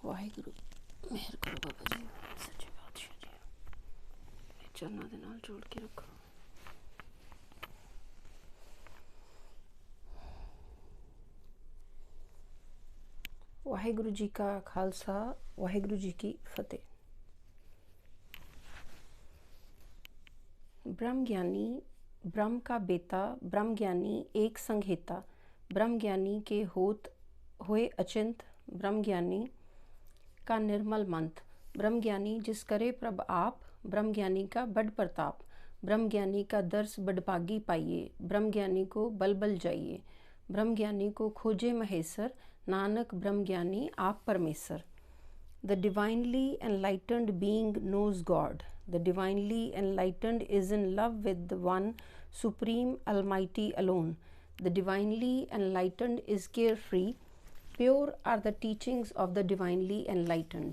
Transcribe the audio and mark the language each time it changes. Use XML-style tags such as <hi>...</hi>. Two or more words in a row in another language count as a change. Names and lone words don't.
<pa>ਵਾਹਿਗੁਰੂ ਮਿਹਰ ਕਰੋ ਬਾਬਾ ਜੀ, ਸੱਚੇ ਪਾਤਸ਼ਾਹ ਜੀ ਇਹ ਚਰਨਾਂ ਦੇ ਨਾਲ ਜੋੜ ਕੇ ਰੱਖੋ। ਵਾਹਿਗੁਰੂ ਜੀ ਕਾ ਖਾਲਸਾ, ਵਾਹਿਗੁਰੂ ਜੀ ਕੀ फतेह।</pa> <hi>ब्रह्म ज्ञानी ब्रह्म का बेटा, ब्रह्म ज्ञानी एक संघेता, ब्रह्म ज्ञानी के होत होए अचिंत, ब्रह्म ज्ञानी का निर्मल मंत, ब्रह्म ज्ञानी जिस करे प्रभ आप, ब्रह्म ज्ञानी का बड़ प्रताप, ब्रह्म ज्ञानी का दर्श बड़भागी पाइए, ब्रह्म ज्ञानी को बल बल जाइए, ब्रह्म ज्ञानी को खोजे महेसर, नानक ब्रह्म ज्ञानी आप परमेसर।</hi> <en>The divinely enlightened being knows God. The divinely enlightened is in love with the one supreme almighty alone. The divinely enlightened is carefree. Pure are the teachings of the divinely enlightened.</en>